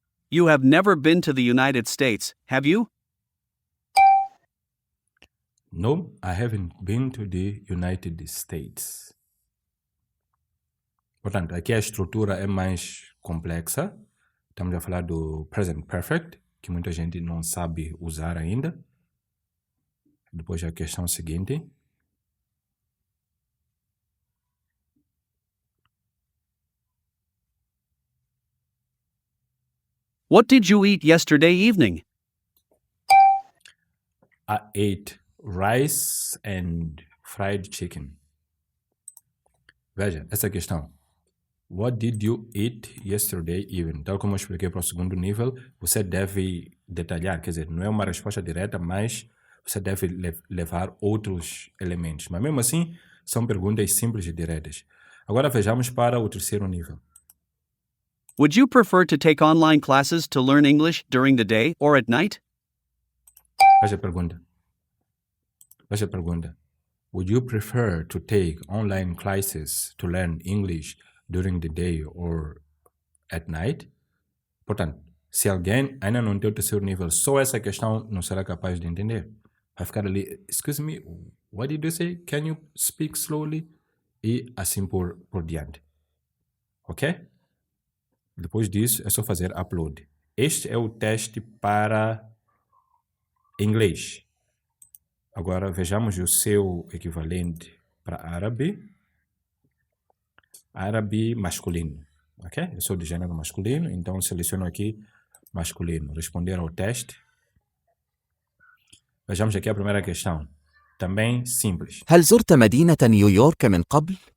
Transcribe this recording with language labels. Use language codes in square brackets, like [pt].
[en] You have never been to the United States, have you? No, I haven't been to the United States. [pt] Portanto, aqui a estrutura é mais complexa. Estamos a falar do present perfect, que muita gente não sabe usar ainda. Depois a questão seguinte. [en] What did you eat yesterday evening? I ate rice and fried chicken. [pt] Veja, essa questão. [en] What did you eat yesterday evening? [pt] Tal como eu expliquei para o segundo nível, você deve detalhar, quer dizer, não é uma resposta direta, mas você deve levar outros elementos. Mas mesmo assim, são perguntas simples e diretas. Agora vejamos para o terceiro nível. [en] Would you prefer to take online classes to learn English during the day or at night? [pt] Veja a pergunta. Veja a pergunta. [en] Would you prefer to take online classes to learn English during the day or at night? [pt] Portanto, se alguém ainda não tem o terceiro nível, só essa questão não será capaz de entender. Vai ficar ali, [en] excuse me, what did you say? Can you speak slowly? [pt] E assim por diante. Ok? Depois disso, é só fazer upload. Este é o teste para inglês. Agora, vejamos o seu equivalente para árabe. Árabe masculino. Ok? Eu sou de gênero masculino, então seleciono aqui masculino. Responder ao teste. Vejamos aqui a primeira questão. Também simples. [ar] هل زرت مدينة نيويورك من قبل؟